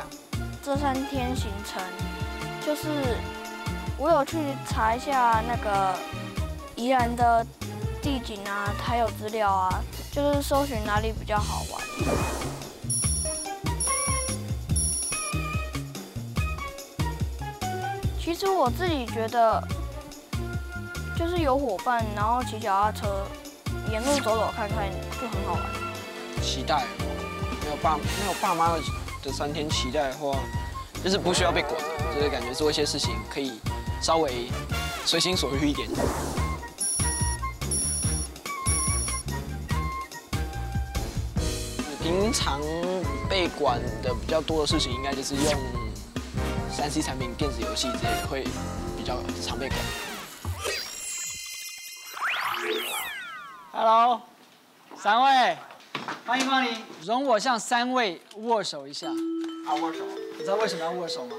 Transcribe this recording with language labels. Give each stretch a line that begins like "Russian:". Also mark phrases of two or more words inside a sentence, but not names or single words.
Chinese: 這3天行程，就是我有去查一下那個宜蘭的地景啊，還有資料啊，就是搜尋哪裡比較好玩。其實我自己覺得，就是有夥伴，然後騎腳踏車，沿路走走看看，就很好玩。期待，沒有爸媽的3天期待的話，就是不需要被管，就是感覺做一些事情可以稍微隨心所欲一點。平常被管的比較多的事情，應該就是用 3C 產品、電子遊戲之類的會比較常被管。 Hello， 3位，歡迎光臨。容我向3位握手一下。握手。你知道為什麼要握手嗎？